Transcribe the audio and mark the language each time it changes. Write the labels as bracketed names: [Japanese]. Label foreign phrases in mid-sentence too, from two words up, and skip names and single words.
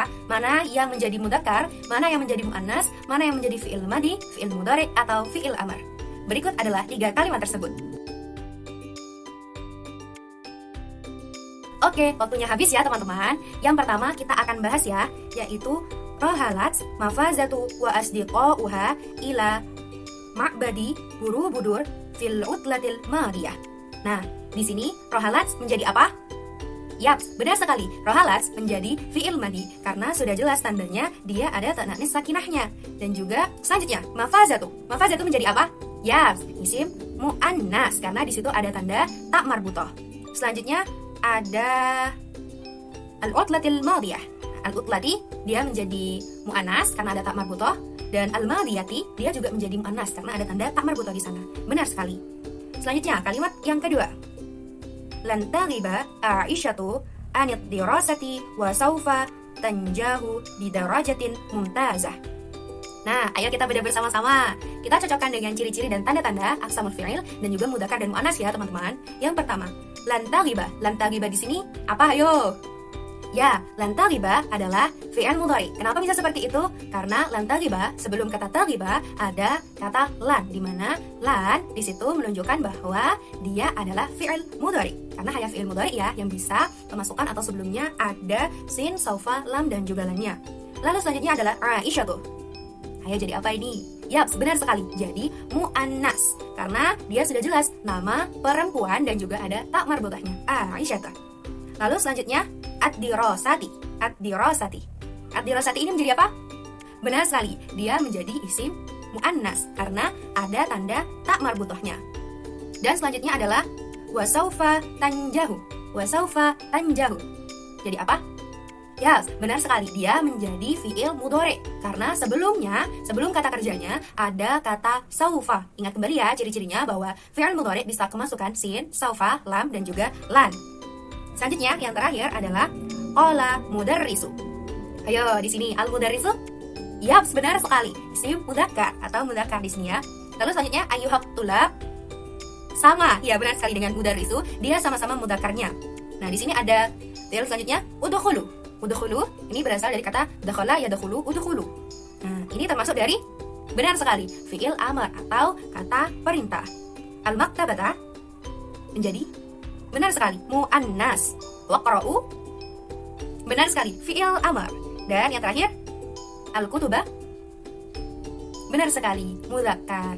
[Indonesian] Mana yang menjadi mudzakkar, mana yang menjadi muannas, mana yang menjadi [Arabic] فعل ماض، فعل مضارع, [Indonesian] atau [Arabic] فعل أمر. [Indonesian] Berikut adalah 3 kalimat tersebut. Oke, waktunya habis ya teman-teman. Yang pertama kita akan bahas ya, yaitu [Arabic] رحلت مفازة وأصدقاؤها إلى معبد بوروبودور في العطلة الماضية. [Indonesian] Nah, di sini rohalat menjadi apa? Yap, benar sekali. Rohalat menjadi [Arabic] فعل ماض [Indonesian] karena sudah jelas tandanya dia ada [Arabic] تأنيث ساكنة. [Indonesian] Dan juga selanjutnya mafazatu. Mafazatu menjadi apa? Yap, [Arabic] اسم مؤنث [Indonesian] karena di situ ada tanda [Arabic] تاء مربوطة. [Indonesian] Selanjutnya ada [Arabic] العطلة الماضية. [Indonesian] Al-utlati dia menjadi mu'annas karena ada [Arabic] تاء مربوطة, [Indonesian] dan al-madiyati dia juga menjadi mu'annas karena ada tanda [Arabic] تاء مربوطة [Indonesian] di sana. Benar sekali. Selanjutnya kalimat yang kedua. [Arabic] لن تغيب عائشة عن الدراسة وسوف تنجح بدرجة ممتازة. [Indonesian] Nah, ayo kita bedah bersama-sama. Kita cocokkan dengan ciri-ciri dan tanda-tanda [Arabic] أقسام الفعل [Indonesian] dan juga mudzakkar dan muannas ya, teman-teman. Yang pertama, [Arabic] لن تغيب. لن تغيب [Indonesian] di sini apa? Ayo. Ya, [Arabic] لن تغيب [Indonesian] adalah [Arabic] فعل مضارع. [Indonesian] Kenapa bisa seperti itu? Karena [Arabic] لن تغيب [Indonesian] sebelum kata taghiba ada kata lan, di mana lan di situ menunjukkan bahwa dia adalah [Arabic] فعل مضارع. [Indonesian] Karena hanya [Arabic] فعل مضارع [Indonesian] ya yang bisa pemasukan atau sebelumnya ada sin, saufa, lam dan juga lannya. Lalu selanjutnya adalah Aisyah tuh. Ayo jadi apa ini? Yap, benar sekali. Jadi mu'annas karena dia sudah jelas nama perempuan dan juga ada [Arabic] تاء مربوطة. [Indonesian] Aisyah. Lalu selanjutnya ad-dirasati. Ad-dirasati. Ad-dirasati ini menjadi apa? Benar sekali, dia menjadi [Arabic] اسم مؤنث [Indonesian] karena ada tanda [Arabic] تاء مربوطة. [Indonesian] Dan selanjutnya adalah [Arabic] وسوف تنجح. وسوف تنجح. [Indonesian] Jadi apa? Ya, benar sekali, dia menjadi [Arabic] فعل مضارع [Indonesian] karena sebelumnya, sebelum kata kerjanya ada kata saufa. Ingat kembali ya ciri-cirinya bahwa [Arabic] فعل مضارع [Indonesian] bisa kemasukan sin, saufa, lam dan juga lan. Selanjutnya yang terakhir adalah [Arabic] قال مدرس. [Indonesian] Ayo di sini [Arabic] المدرس. [Indonesian] Yap, benar sekali. [Arabic] اسم مذكر [Indonesian] atau mudzakkar di sini ya. Lalu selanjutnya [Arabic] أيها الطلاب. [Indonesian] Sama, ya benar sekali dengan mudarrisu, dia sama-sama mudzakarnya. Nah, di sini ada fi'il selanjutnya udkhulu. Udkhulu ini berasal dari kata [Arabic] دخل يدخل ادخل. [Indonesian] Nah, ini termasuk dari benar sekali [Arabic] فعل أمر [Indonesian] atau kata perintah. Al maktabata menjadi benar sekali mu'annas. Waqra'u benar sekali [Arabic] فعل أمر. [Indonesian] Dan yang terakhir al-kutuba benar sekali mudzakkar.